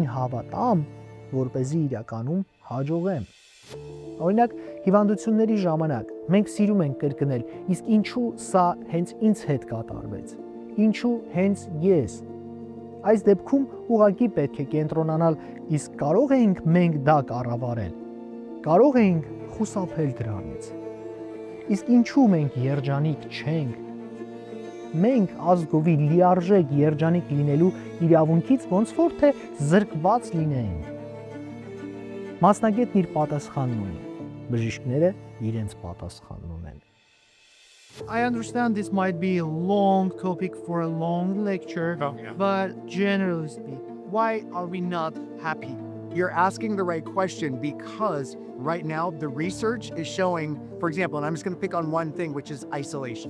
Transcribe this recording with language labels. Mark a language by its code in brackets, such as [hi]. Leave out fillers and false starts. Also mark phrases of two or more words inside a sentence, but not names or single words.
[hy] հավատամ, որպեսզի իրականում հաջողեմ։ Օրինակ, հիվանդությունների ժամանակ մենք սիրում ենք կրկնել, իսկ ինչու սա հենց ինձ հետ կատարվեց։ Ինչու հենց ես։ Այս դեպքում ուղղակի պետք է կենտրոնանալ, իսկ կարող ենք մենք դա կառավարել։ Կարող ենք խուսափել դրանից։ Իսկ ինչու մենք երջանիկ չենք։ Մենք ազգովի լիարժեք երջանիկ լինելու իրավունքից ոնց որ թե զրկված լինենք։ Մասնագետն իր պատասխանն ունի, բժիշկները իրենց պատասխանն ունեն։ [en] I understand this might be a long topic for a long lecture, but generally speaking, why are we not happy? You're asking the right question because right now the research is showing, for example, and I'm just going to pick on one thing, which is isolation.